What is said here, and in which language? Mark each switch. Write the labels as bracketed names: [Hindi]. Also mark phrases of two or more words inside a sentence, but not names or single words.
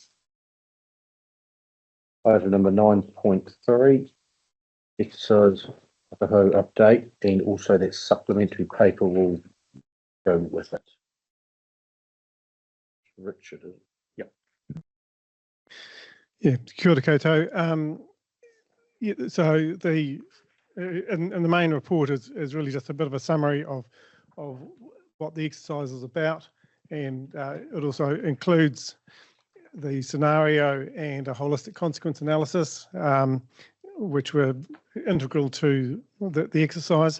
[English] Item number 9.3, exercise Whakahau update, and also that supplementary paper will go with it. Richard. Yep. Yeah, [Māori] kia ora koutou. [English] So the in the main report is really just a bit of a summary of what the exercise is about, and it also includes the scenario and a holistic consequence analysis, which were integral to the exercise.